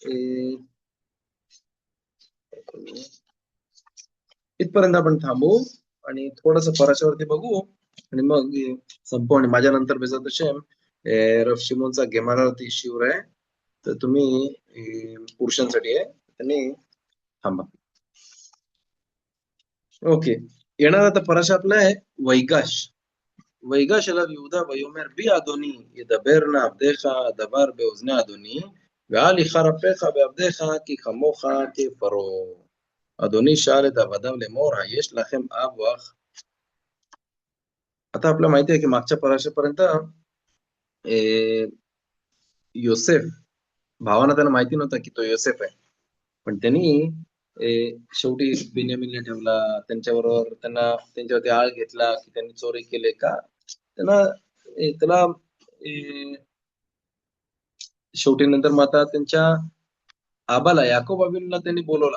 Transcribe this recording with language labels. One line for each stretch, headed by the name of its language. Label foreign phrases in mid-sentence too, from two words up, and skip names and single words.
Marathi: इथपर्यंत आपण थांबू आणि थोडस पराशावरती बघू आणि मग संपू. आणि माझ्या नंतर बेजात शेम रफ शिमोनचा गेमारावरती शिवर आहे, तर तुम्ही पुरुषांसाठी आहे त्यांनी थांबा. ओके. येणार आता पराशा आपला आहे वैगाश.
Hebrew: ויגש אליו יהודה ויאמר בי אדוני ידבר נא עבדיך דבר באוזני אדוני ואל יחר אפיך בעבדיך כי כמוך כפרעה. אדוני שאל את עבדיו לאמור היש לכם אב או אח.
Marathi: आता आपल्याला माहिती आहे की मागच्या पराशापर्यंत योसेफ, भावांना त्यांना माहिती नव्हतं की तो योसेफ आहे, पण त्यांनी शेवटी बिन्यामीनला ठेवला त्यांच्याबरोबर, त्यांच्यावरती आळ घेतला की त्यांनी चोरी केले का, त्याला शेवटी नंतर मग आता त्यांच्या आबाला याकोब अबीनला त्यांनी बोलवला.